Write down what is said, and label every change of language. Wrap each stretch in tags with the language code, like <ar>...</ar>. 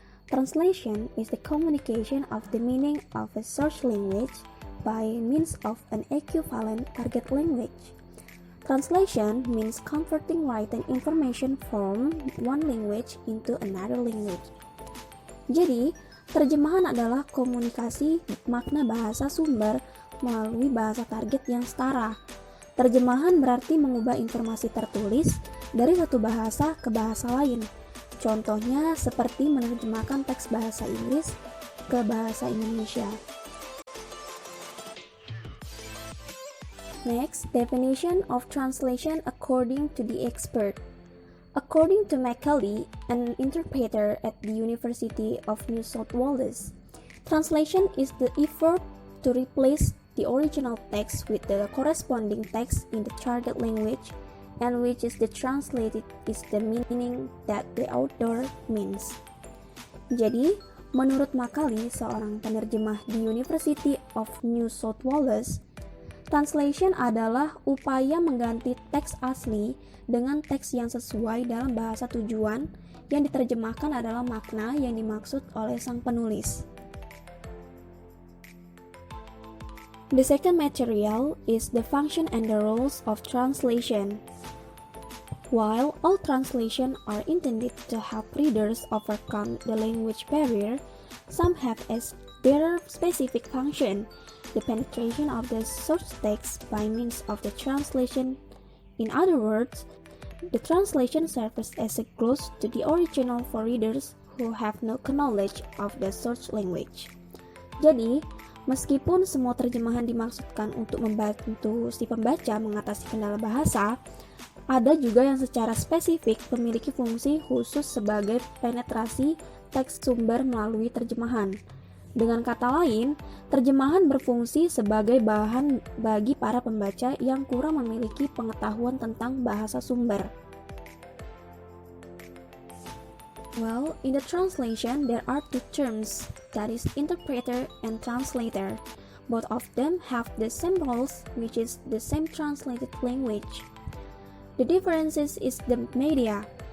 <en>Translation is the communication of the meaning of a source language by means of an equivalent target language. Translation means converting written information from one language into another language.</en> <id>Jadi, terjemahan adalah komunikasi makna bahasa sumber melalui bahasa target yang setara. Terjemahan berarti mengubah informasi tertulis dari satu bahasa ke bahasa lain. Contohnya seperti menerjemahkan teks bahasa Inggris ke bahasa Indonesia.</id> <en>Next, definition of translation according to the expert. According to Macaulay, an interpreter at the University of New South Wales, translation is the effort to replace the original text with the corresponding text in the target language, and which is the translated is the meaning that the author means.</en> <id>Jadi, menurut Macaulay, seorang penerjemah di University of New South Wales, translation adalah upaya mengganti teks asli dengan teks yang sesuai dalam bahasa tujuan yang diterjemahkan adalah makna yang dimaksud oleh sang penulis.</id> <en>The second material is the function and the roles of translation. While all translations are intended to help readers overcome the language barrier, some have as their specific function the penetration of the source text by means of the translation. In other words, the translation serves as a glue to the original for readers who have no knowledge of the source language.</en> <id>Jadi, meskipun semua terjemahan dimaksudkan untuk membantu si pembaca mengatasi kendala bahasa, ada juga yang secara spesifik memiliki fungsi khusus sebagai penetrasi teks sumber melalui terjemahan. Dengan kata lain, terjemahan berfungsi sebagai bahan bagi para pembaca yang kurang memiliki pengetahuan tentang bahasa sumber.</id> <en>Well, in the translation, there are two terms, that is interpreter and translator. Both of them have the same roles, which is the same translated language. The differences is the media.</en>